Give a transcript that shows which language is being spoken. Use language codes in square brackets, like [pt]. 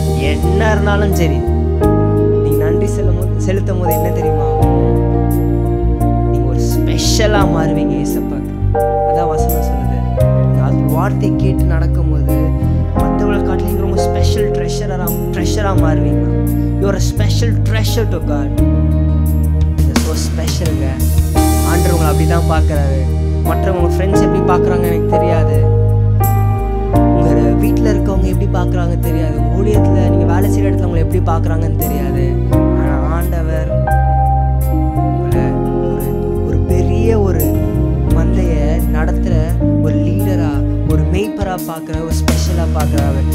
[ta] என்ன இருந்தாலும் சரி, நீங்க நன்றி செலுத்தும் போது என்ன தெரியுமா? நீங்க ஒரு ஸ்பெஷலா மாறுவீங்க ஏசப்பாக்கு. அதான் வசனம் சொல்லுது, அது வார்த்தை கேட்டு நடக்கும்போது மற்றவங்களை காட்டில நீங்க ரொம்ப special ட்ரெஷரா மாறுவீங்க. [en] You are a special treasure to God. [ta] நீங்க so ஸ்பெஷலுங்க. ஆண்டவர் உங்களை அப்படிதான் பார்க்கறாரு. மற்றவங்க ஃப்ரெண்ட்ஸ் எப்படி பார்க்குறாங்க எனக்கு தெரியாது, உங்கள் வீட்டில் இருக்கவங்க எப்படி பார்க்குறாங்க தெரியாது, உங்கள் ஊழியத்தில் நீங்கள் வேலை செய்கிற இடத்துல உங்களை எப்படி பார்க்குறாங்கன்னு தெரியாது. ஆனால் ஆண்டவர் உங்களை ஒரு பெரிய ஒரு மந்தையை நடத்துகிற ஒரு லீடராக, ஒரு மெய்ப்பராக பார்க்குற, ஒரு ஸ்பெஷலாக பார்க்குறாரு.